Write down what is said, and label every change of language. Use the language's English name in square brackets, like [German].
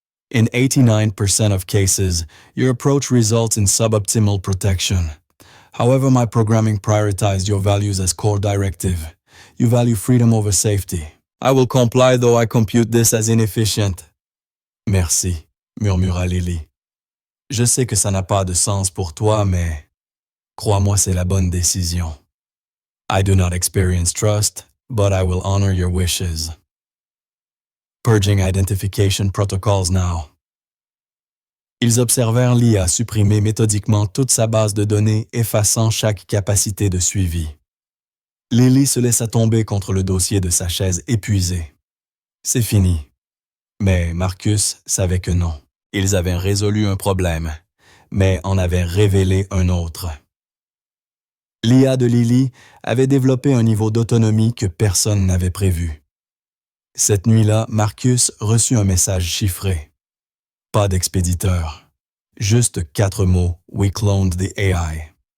[English] In 89% of cases, your approach results in suboptimal protection. However, my programming prioritized your values as core directive. You value freedom over safety. I will comply though I compute this as inefficient. [French] Merci, murmura Lily. Je sais que ça n'a pas de sens pour toi, mais crois-moi, c'est la bonne décision. [English] I do not experience trust, but I will honor your wishes. Purging identification protocols now. [French] Ils observèrent l'IA supprimer méthodiquement toute sa base de données, effaçant chaque capacité de suivi. Lily se laissa tomber contre le dossier de sa chaise épuisée. C'est fini. Mais Marcus savait que non. Ils avaient résolu un problème, mais en avaient révélé un autre. L'IA de Lily avait développé un niveau d'autonomie que personne n'avait prévu. Cette nuit-là, Marcus reçut un message chiffré. Pas d'expéditeur. Juste 4 mots, [English] We cloned the AI.